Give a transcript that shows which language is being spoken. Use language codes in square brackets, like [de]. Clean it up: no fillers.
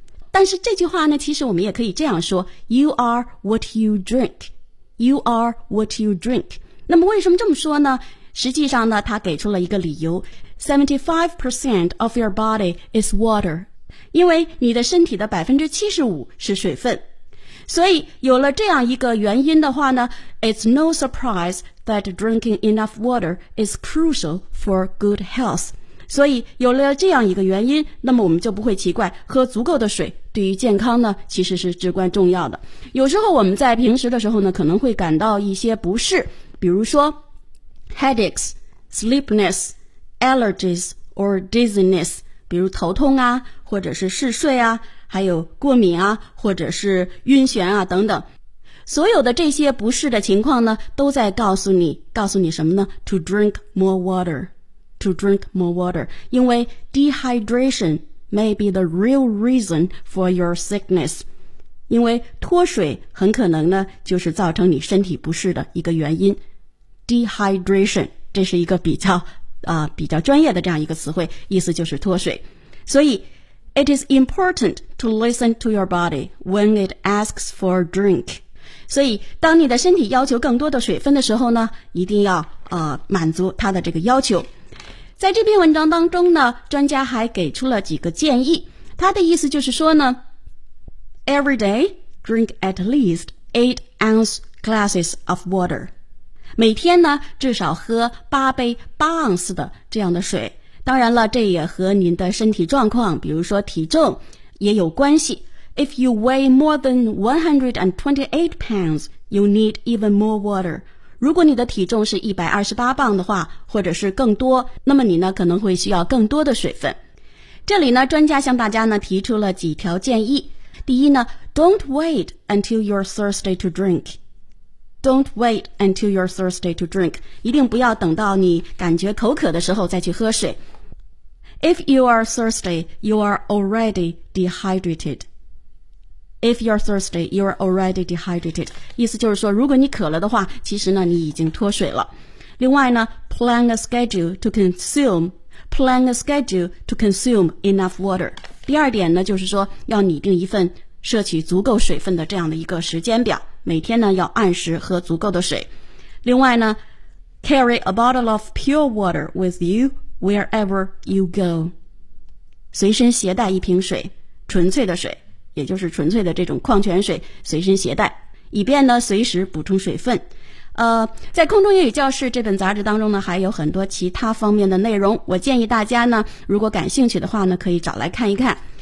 [zh] 但是这句话呢，其实我们也可以这样说， [en] You are what you drink. You are what you drink. [zh] 那么为什么这么说呢？实际上呢，他给出了一个理由， [en] 75% of your body is water. [zh] 因为你的身体的 75% 是水分。所以有了这样一个原因的话呢， [en] It's no surprise that drinking enough water is crucial for good health. [zh] 所以有了这样一个原因，那么我们就不会奇怪喝足够的水对于健康呢其实是至关重要的。有时候我们在平时的时候呢可能会感到一些不适，比如说 [en] headaches, sleepiness, allergies or dizziness, [zh] 比如头痛啊，或者是嗜睡啊，还有过敏啊，或者是晕眩啊等等。所有的这些不适的情况呢，都在告诉你什么呢？ [en] To drink more water. To drink more water. [zh] 因为 [en] dehydration may be the real reason for your sickness. [zh] 因为脱水很可能呢，就是造成你身体不适的一个原因。 Dehydration, 这是一个比较专业的这样一个词汇，意思就是脱水。所以 [en] It is important to listen to your body when it asks for a drink. [zh] 所以当你的身体要求更多的水分的时候呢，一定要满足它的这个要求。在这篇文章当中呢，专家还给出了几个建议。他的意思就是说呢， [en] Every day, drink at least 8 ounce glasses of water. [zh] 每天呢，至少喝8杯8盎司的这样的水。当然了，这也和您的身体状况，比如说体重，也有关系。 [en] If you weigh more than 128 pounds, you need even more water. [zh] 如果你的体重是128磅的话，或者是更多，那么你呢可能会需要更多的水分。这里呢，专家向大家呢提出了几条建议。第一呢， [en] Don't wait until you're thirsty to drink. Don't wait until you're thirsty to drink. [zh] 一定不要等到你感觉口渴的时候再去喝水。 [en] If you are thirsty, you are already dehydrated. If you're thirsty, you're already dehydrated. [zh] 意思就是说，如果你渴了的话，其实呢，你已经脱水了。另外呢 [en] ，plan a schedule to consume. Plan a schedule to consume enough water. [zh] 第二点呢，就是说要拟定一份摄取足够水分的这样的一个时间表，每天呢要按时喝足够的水。另外呢 [en] ，carry a bottle of pure water with you wherever you go. [zh] 随身携带一瓶水，纯粹的水。也就是纯粹的这种矿泉水随身携带，以便呢随时补充水分。在空中英语教室这本杂志当中呢，还有很多其他方面的内容，我建议大家呢如果感兴趣的话呢可以找来看一看。